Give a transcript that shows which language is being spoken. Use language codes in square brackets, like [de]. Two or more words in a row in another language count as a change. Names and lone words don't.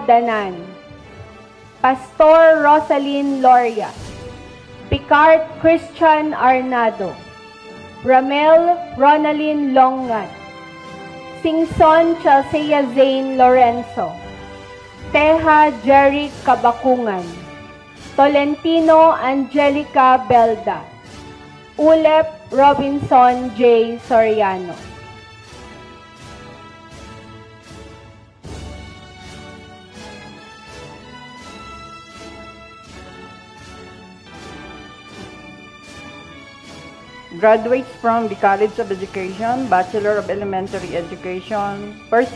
[en] Danan, Pastor Rosalyn Loria, Picard Christian Arnado, Ramel Ronalyn Longan, Singson Chelsea Zane Lorenzo, Teja Jerry Kabakungan, Tolentino Angelica Belda, Ulep Robinson J. Soriano. Graduates from the College of Education, Bachelor of Elementary Education, first